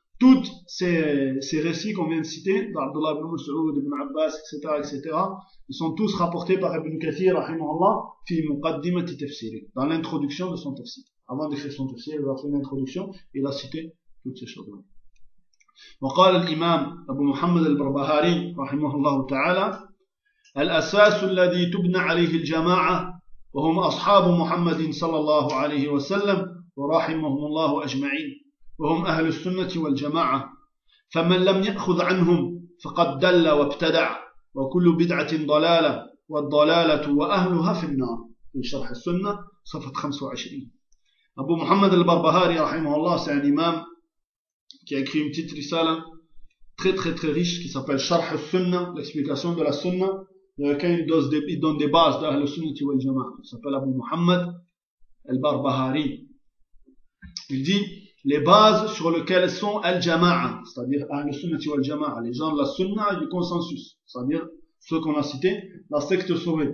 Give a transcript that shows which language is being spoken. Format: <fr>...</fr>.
<fr>Toutes ces récits qu'on vient de citer, d'Abdullah ibn Mas'ud, ibn Abbas, etc., etc., ils sont tous rapportés par Ibn Kathir, rahimahullah,</fr> <ar>fi muqaddimati tafsiri,</ar> <fr>dans l'introduction de son tafsir. Avant d'écrire son tafsir, il a fait une introduction, il a cité toutes ces choses-là.</fr> <ar>وقال الإمام أبو محمد البربهاري رحمه الله تعالى الأساس الذي تبنى عليه الجماعة وهم أصحاب محمد صلى الله عليه وسلم ورحمهم الله أجمعين وهم أهل السنة والجماعة فمن لم يأخذ عنهم فقد دل وابتدع وكل بدعة ضلالة والضلالة وأهلها في النار في شرح السنة صفة 25.</ar> <fr>أبو محمد البربهاري</fr> <ar>رحمه الله سيد الإمام</ar> <fr>qui a écrit une petite risala très très très riche qui s'appelle Sharh al-Sunnah, l'explication de la Sunna, dans laquelle il donne des bases de la Sunna et Jamaa. Il s'appelle Abu Muhammad al-Barbahari. Il dit les bases sur lesquelles sont al-Jamaa, c'est-à-dire la Sunna et Jamaa, les gens de la Sunna et du consensus, c'est-à-dire ceux qu'on a cités, la secte sauvée.</fr>